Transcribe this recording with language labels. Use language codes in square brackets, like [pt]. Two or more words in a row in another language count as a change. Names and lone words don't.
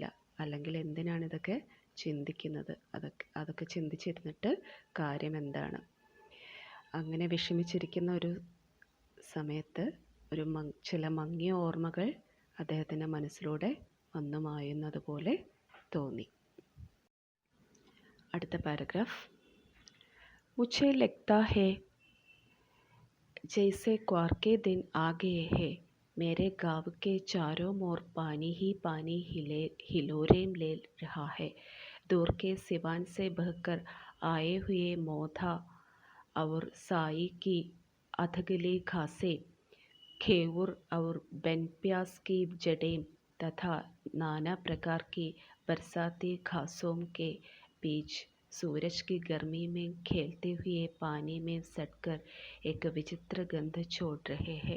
[ml] അല്ലെങ്കിൽ എന്തിനാണിതൊക്കെ ചിന്തിക്കുന്നത്? അതൊക്കെ ചിന്തിച്ചിരുന്നിട്ട് കാര്യം എന്താണ്? അങ്ങനെ വിഷമിച്ചിരിക്കുന്ന ഒരു സമയത്ത് ചില മങ്ങിയ ഓർമ്മകൾ അദ്ദേഹത്തിൻ്റെ മനസ്സിലൂടെ വന്നു മായുന്നത് പോലെ തോന്നി. അടുത്ത പാരഗ്രാഫ്. [hi] മുझे लगता है जैसे क्वार के दिन आ गए हैं। मेरे गाँव के चारों ओर पानी ही पानी हिलोरे ले रहा है। दूर के सिवान से बहकर आए हुए मोथा और साई की अधगली घासें, घेवर और बनप्यास की जड़ें तथा नाना प्रकार की बरसाती घासों के बीच सूरज की गर्मी में खेलते हुए पानी में सटकर एक विचित्र गंध छोड़ रहे हैं।